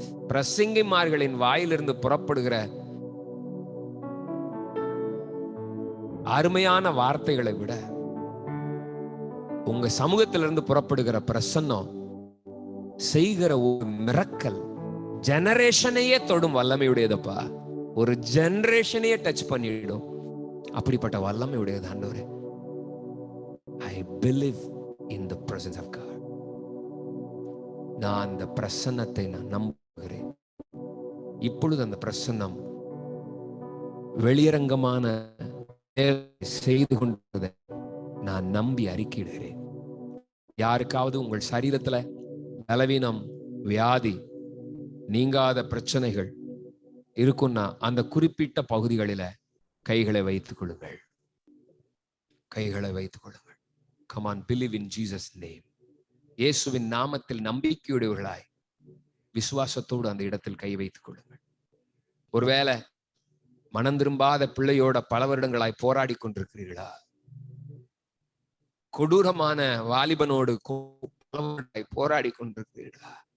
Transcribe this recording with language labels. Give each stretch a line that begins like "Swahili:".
Tamil: பிரசங்கிமார்களின் வாயிலிருந்து புறப்படுகிற அருமையான வார்த்தைகளை விட உங்க சமூகத்திலிருந்து புறப்படுகிற பிரசன்னம் செய்கிற ஒரு மிரக்கல் ஜெனரேஷனையே தொடும் வல்லமையுடையதப்பா. ஒரு ஜெனரேஷனையே டச் பண்ணிடும். அப்படிப்பட்ட வல்லமையுடையது ஆண்டவரே.
English: I believe in the presence of God.
Tamil: நான் அந்த பிரசன்னத்தை நான் நம்புகிறேன். இப்பொழுது அந்த பிரசன்னம் வெளியரங்கமான செய்து கொண்டதை நான் நம்பி அறிக்கையிடுகிறேன். யாருக்காவது உங்கள் சரீரத்துல பலவீனம், வியாதி, நீங்காத பிரச்சனைகள் இருக்குன்னா அந்த குறிப்பிட்ட பகுதிகளில கைகளை வைத்துக் கொள்ளுங்கள். கைகளை வைத்துக் கொள்ளுங்கள்.
English: Come on, believe in Jesus name.
Tamil: இயேசுவின் நாமத்தில் நம்பிக்கையுடையவர்களாய் விசுவாசத்தோடு அந்த இடத்தில் கை வைத்துக் கொள்ளுங்கள். ஒருவேளை மனம் திரும்பாத பிள்ளையோட பல வருடங்களாய் போராடி கொண்டிருக்கிறீர்களா? கொடூரமான வாலிபனோடு போராடி கொண்டிருக்கிறீர்களா?